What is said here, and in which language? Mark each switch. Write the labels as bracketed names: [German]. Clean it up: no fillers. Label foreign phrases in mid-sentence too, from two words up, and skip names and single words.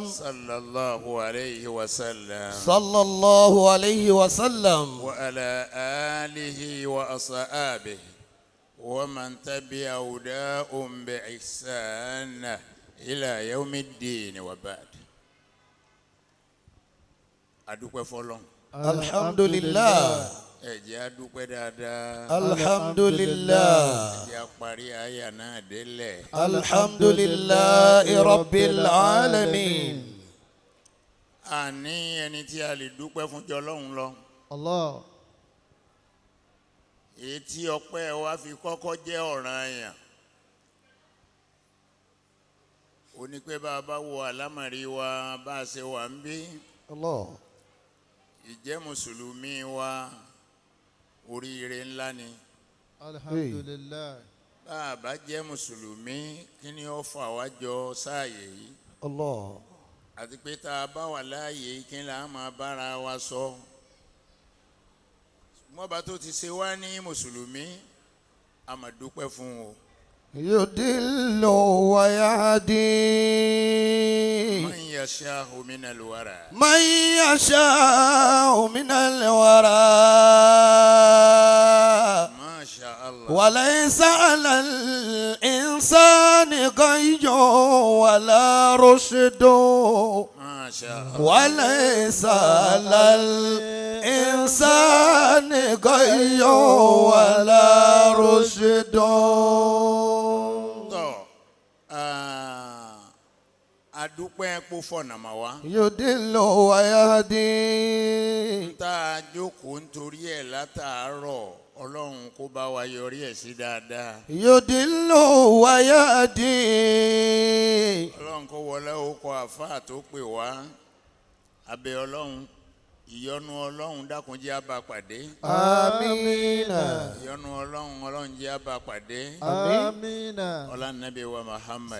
[Arabic] صلى الله عليه وسلم صلى الله عليه وسلم وعلى آله وأصحابه ومن تبع هداهم بإحسان إلى يوم الدين وبعد. [Yoruba] adúpẹ́ fọ́lọ́run. [Arabic] alhamdulillah. [Yoruba] ẹ jẹ́ a dúpẹ́ dáadáa. [Arabic] alhamdulillah. [Yoruba] ẹ jẹ́ a parí àyà náà délẹ̀. [Arabic] الحمد لله رب العالمين. [Yoruba] àní ẹni tí a lè dúpẹ́ fún jọ Ọlọ́run lọ. Allah. èyí tí ọpẹ́ wa fi kọ́kọ́ jẹ́ ọ̀ranyàn. ó ní pé bá a bá wo àlámọ̀rí wa bá a ṣe wà ń bí. Allah. ìjẹ́ mùsùlùmí wa oríire ńlá ni. [Arabic] Alhamdulillah. [Yoruba] bá a bá jẹ́ mùsùlùmí kí ni ó fà wá jọ sáàyè yìí. Allah. àti pé tá a bá wà láàyè kí ni a máa bára wa sọ. mọ́ba tó ti ṣe wá ní mùsùlùmí a máa dúpẹ́ fún o. [Arabic] يضل ويهدي. من يشاء من الورى. من يشاء من الورى. ما شاء الله. وليس على الإنسان غي ولا رشد. ما شاء الله. وليس على الإنسان غي ولا رشد. [Yoruba] tọ́ adúpẹ́ kó fọ̀nà mà wá. [Arabic] يضل ويهدي. [Yoruba] tá a jókòó nítorí ẹ̀ látàárọ̀ ọlọ́run kó bá wa yọrí ẹ̀ sí dáadáa. يضل ويهدي. ọlọ́run kó wọlé okò àfáà tó pè wá abẹ́ ọlọ́run. ìyọ́nú ọlọ́run dákun jẹ́ á bá pàdé. Amina. ìyọ́nú ọlọ́run jẹ́ á bá pàdé. Amina. ọlá nàbí wa Muhammad.